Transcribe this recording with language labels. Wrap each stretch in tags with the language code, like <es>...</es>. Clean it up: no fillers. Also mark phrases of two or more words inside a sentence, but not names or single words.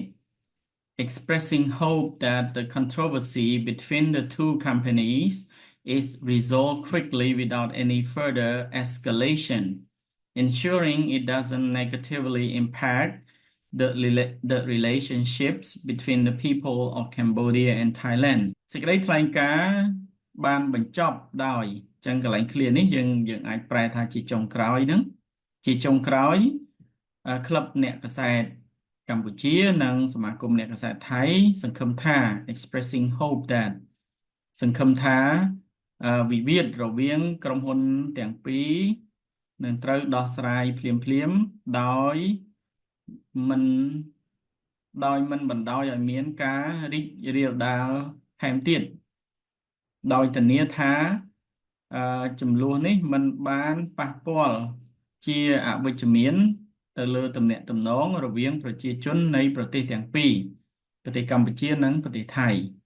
<en>expressing hope that the controversy between the two companies is resolved quickly without any further escalation, ensuring it doesn't negatively impact the relationships between the people of Cambodia and Thailand សេចក្តី</en> <km>ថ្លែងការណ៍បានបញ្ចប់ដោយចឹងកន្លែង clear នេះយើងអាចប្រែថាជាចុងក្រោយហ្នឹងជាចុងក្រោយ ក្លឹបអ្នកកាសែតកម្ពុជានិងសមាគមអ្នកកាសែតថៃសង្ឃឹមថា</km> <en>expressing hope</en> <km>that សង្ឃឹមថាវិវាទរវាងក្រុមហ៊ុនទាំងពីរនឹងត្រូវដោះស្រាយភ្លាមដោយមិនបណ្ដោយឲ្យមានការរីករាលដាលថែមទៀតដោយធានាថាចំនួននេះមិនបានប៉ះពាល់ជាអវិជ្ជមានទៅលើទំនាក់ទំនងរវាងប្រជាជននៃប្រទេសទាំងពីរប្រទេសកម្ពុជានិងប្រទេសថៃ</km>